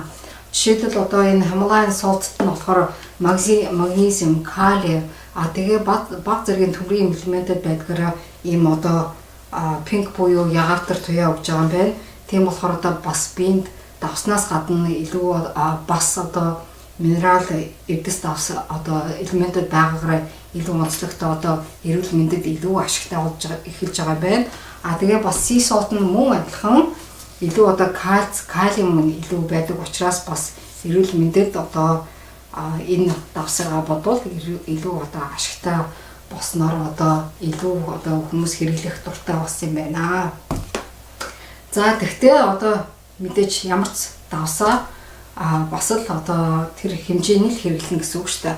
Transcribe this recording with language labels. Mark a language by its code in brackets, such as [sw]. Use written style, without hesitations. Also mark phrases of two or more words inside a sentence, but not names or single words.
[mn] Жишээлбэл одоо энэ [en] Himalayan salt- [mn] т нь болохоор магнезиум, калий тэгээ бага зэргийн төмрийн элементүүд байдгаараа ийм одоо пинк буюу ягартар туяа өгж байгаа юм байна. Тийм болохоор одоо бас биед давснаас гадна илүү бас одоо минерал эрдэс давс одоо элементүүд байгаагаараа илүү онцлогтой одоо эрүүл мэндэд илүү ашигтай болж эхэлж байгаа байна. Тэгээ бас [en] sea salt [mn] нь мөн адилхан илүү одоо калиум илүү байдаг учраас бас эрүүл мэндэд одоо энэ давсаа бодвол илүү одоо ашигтай босноор одоо илүү одоо хүмүүс хэрэглэх дуртай болсон юм байна. За тэгтээ одоо мэдээж ямар ч давсаа бас л одоо тэр хэмжээний л хэрэглэн гэсэн үг шүү дээ.